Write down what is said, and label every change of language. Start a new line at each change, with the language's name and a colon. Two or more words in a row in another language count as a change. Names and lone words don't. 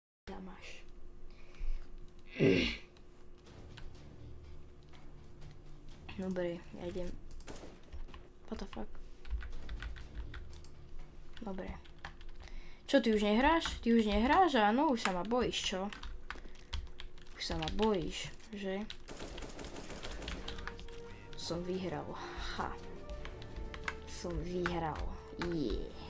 Slovak: máš. Dobre, ja idem.
English: What the fuck?
Slovak: Dobre. Čo, ty už nehráš? Ty už nehráš? Áno, už sa ma bojíš, čo? Už sa ma bojíš, že? Som vyhral. Ha. Som vyhral. Yeah.